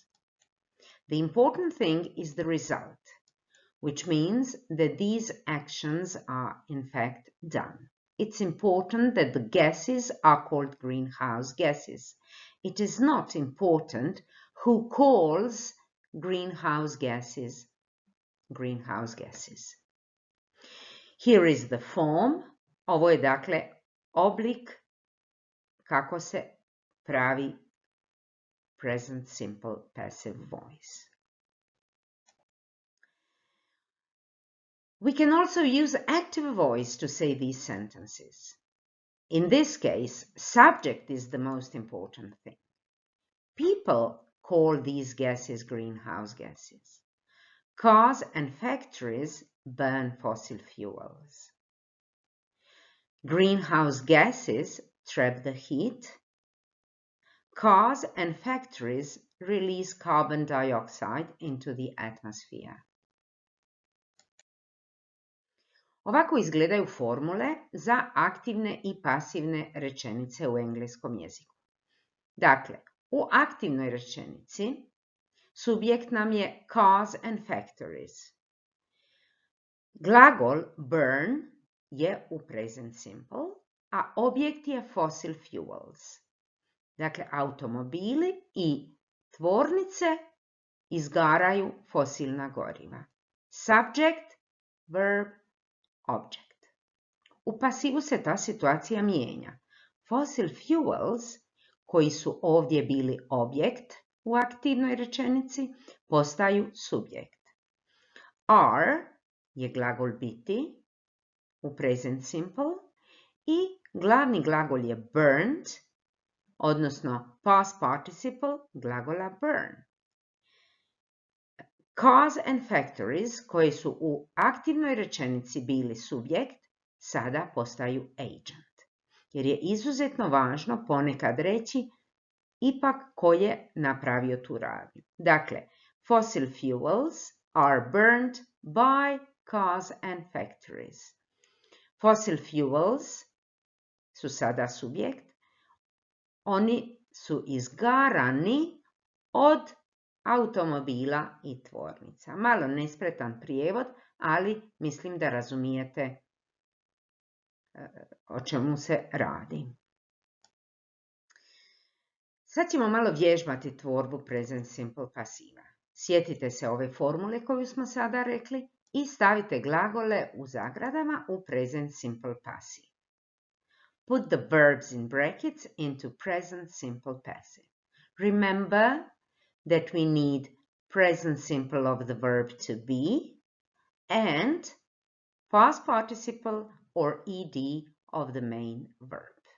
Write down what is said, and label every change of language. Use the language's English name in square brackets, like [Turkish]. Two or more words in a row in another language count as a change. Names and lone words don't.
[English] The important thing is the result, which means that these actions are in fact done. It's important that the gases are called greenhouse gases. It is not important who calls greenhouse gases greenhouse gases. Here is the form. [Bosnian] Ovo je dakle oblik kako se pravi [English] present simple passive voice. We can also use active voice to say these sentences. In this case, subject is the most important thing. People call these gases greenhouse gases. Cars and factories burn fossil fuels. Greenhouse gases trap the heat. Cars and factories release carbon dioxide into the atmosphere. [Bosnian] Ovako izgledaju formule za aktivne i pasivne rečenice u engleskom jeziku. Dakle, u aktivnoj rečenici subjekt nam je [English] cars and factories. [Bosnian] Glagol burn je u [English] present simple, [Bosnian] a objekt je [English] fossil fuels. [Bosnian] Dakle, automobili i tvornice izgaraju fosilna goriva. [English] Subject, verb, object. [Bosnian] U pasivu se ta situacija mijenja. [English] Fossil fuels, [Bosnian] koji su ovdje bili objekt u aktivnoj rečenici, postaju subjekt. Are je glagol biti u [English] present simple [Bosnian] i glavni glagol je burned, odnosno [English] past participle [Bosnian] glagola burn. [English] Cars and factories, [Bosnian] koji su u aktivnoj rečenici bili subjekt, sada postaju agent. Jer je izuzetno važno ponekad reći ipak ko je napravio tu radnju. Dakle, [English] fossil fuels are burned by cars and factories. Fossil fuels [Bosnian] su sada subjekt. Oni su izgarani od automobila i tvornica. Malo nespretan prijevod, ali mislim da razumijete o čemu se radi. Sad ćemo malo vježbati tvorbu [English] present simple [Bosnian] pasiva. Sjetite se ove formule koju smo sada rekli i stavite glagole u zagradama u [English] present simple passive. Put the verbs in brackets into present simple passive. Remember that we need present simple of the verb to be and past participle or ed of the main verb.